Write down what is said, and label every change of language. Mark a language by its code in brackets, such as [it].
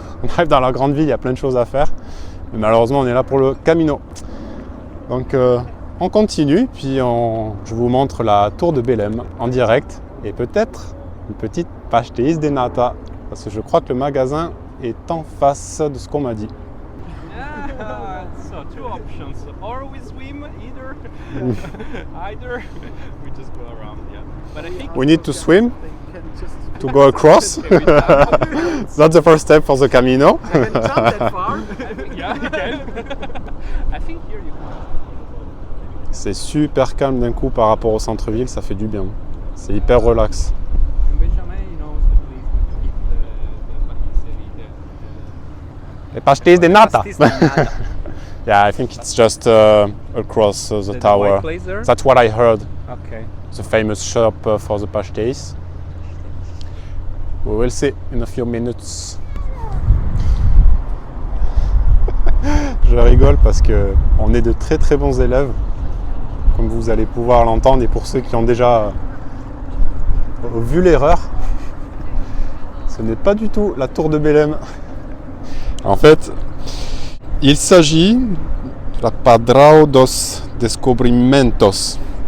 [fr] On arrive dans la grande ville, il y a plein de choses à faire. Mais malheureusement, on est là pour le Camino. Donc on continue, puis je vous montre la tour de Belém en direct et peut-être une petite pastéis de nata parce que je crois que le magasin est en face de ce qu'on m'a dit. [en] Yeah, so 2 options. Or we swim, either we just go around, yeah. But I think We need to swim They can just to go across. That's the first step for the Camino. I can jump that far. I think, yeah, you can. I think here you can. [fr] C'est super calme d'un coup par rapport au centre-ville, ça fait du bien. C'est hyper relax. [en] And Benjamin, you know, the place to keep the [fr] Les pastéis de nata. Pastéis de nata. [en] Yeah, I think it's just across the white tower. place there. That's what I heard. Okay. The famous shop for the pastéis. We will see in a few minutes. [fr] Je rigole parce que on est de très très bons élèves, comme vous allez pouvoir l'entendre, et pour ceux qui ont déjà vu l'erreur, ce n'est pas du tout la tour de Belém. En fait, il s'agit de la Padrao dos Descobrimentos.